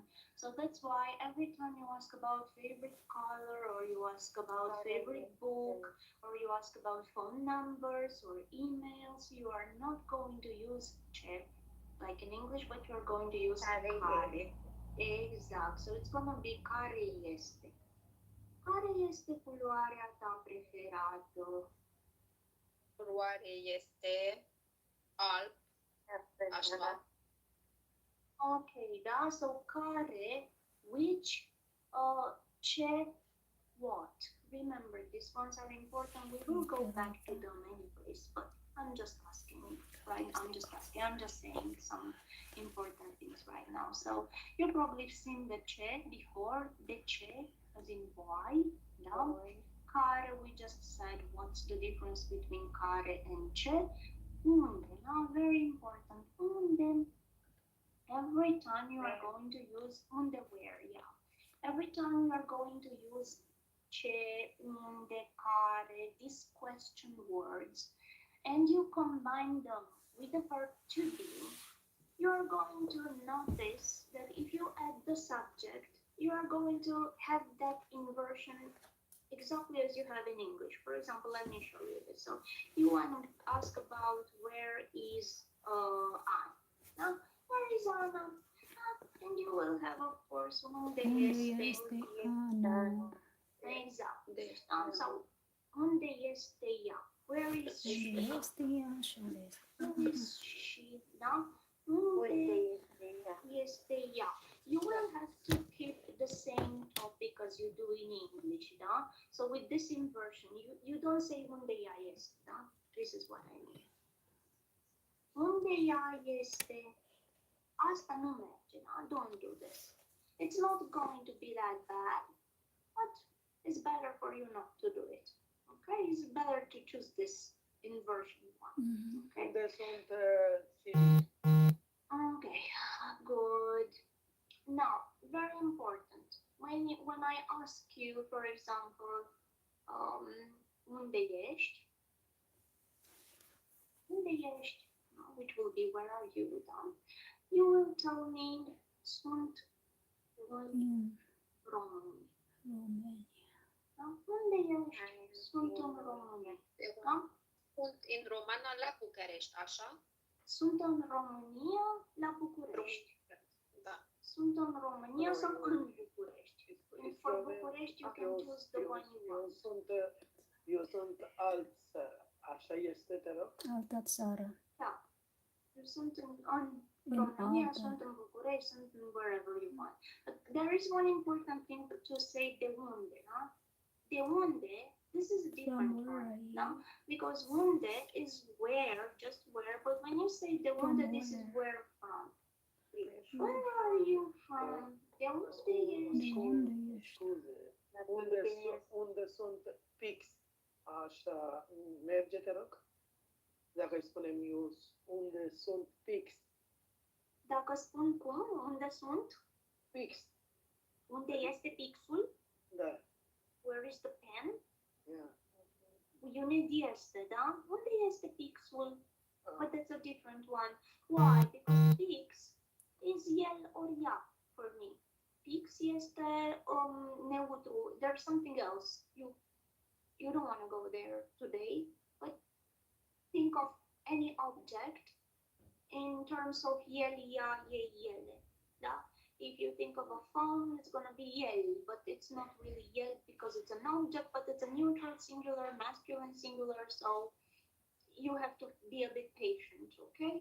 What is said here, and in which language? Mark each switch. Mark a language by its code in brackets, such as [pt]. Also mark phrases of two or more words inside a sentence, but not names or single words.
[en] So that's why every time you ask about favorite color, or you ask about favorite book, or you ask about phone numbers or emails, you are not going to use ce like in English, but you're going to use care. Exact. So it's gonna be [ro] care este. Care este culoarea ta preferată? Culoare este alb, așa. [en] Okay, da? So care, which, ce, what? Remember, these ones are important. We will go back to them anyways, but I'm just asking, right? I'm just saying some important things right now. So you probably seen the ce before, the ce as in why, da? Care, we just said what's the difference between care and ce. [ro] Unde, [en] now very important. Unde, every time you are going to use unde, where, yeah. Every time you are going to use [ro] ce, unde, care, [en] these question words, and you combine them with the verb to be, you are going to notice that if you add the subject, you are going to have that inversion exactly as you have in English. For example, let me show you this. So you want to ask about where is Anna. Now, where is Anna? And you will have, of course, [ro] unde este Ana. [en] Exactly. So, [ro] unde este ea? [en] Where is she? [ro] Unde este ea și unde este? [en] Who is she? [ro] Da? Unde este ea? [en] You will have to keep the same topic as you do in English, da? So with this inversion, you don't say [ro] unde ea este, [en] da? This is what I mean. [ro] Unde ea este? Asta nu merge, da? [en] Don't do this. It's not going to be that bad, but it's better for you not to do it. Okay? It's better to choose this inversion one. Okay? Okay, good. Now, very important. When I ask you, for example, [ro] unde ești? Unde ești? [en] Which will be where are you, Dom? You will tell me [ro] sunt în România. Romania. Da? Unde ești? Sunt în România. Da? Sunt în România la București, așa? Sunt în România, la București. Da. Sunt în România sau în București. [en] And for București, you can choose the one you want. [ro] Eu sunt alt țară. Așa este, te rog? Alta țară. Da. Eu sunt în În România, alta. sunt în București, sunt în [en] wherever you want. But there is one important thing to say, [ro] de unde, da? De unde, [en] this is a different From where one, are you? [ro] da? [en] Because unde is where, just where, but when you say de From unde, this is where? where from. Where are you from? [ro] De unde De ești? unde ești? Scuze. Unde sunt fix? Așa, merge, te rog? Dacă îi spunem eu, unde sunt fix? Dacă spun cum, unde sunt? Fix. Unde este pixul? Da. [en] Where is the pen? Yeah. [ro] Unde este, da? Unde este pixul? [en] But that's a different one. Why? Because pix is el or ea for me. [ro] Pix este neutru. [en] There's something else. You don't want to go there today, but think of any object in terms of [ro] el, ea, ei, ele. [en] Da? If you think of a phone, it's going to be el, but it's not really el because it's an object, but it's a neutral singular, masculine singular, so you have to be a bit patient, okay?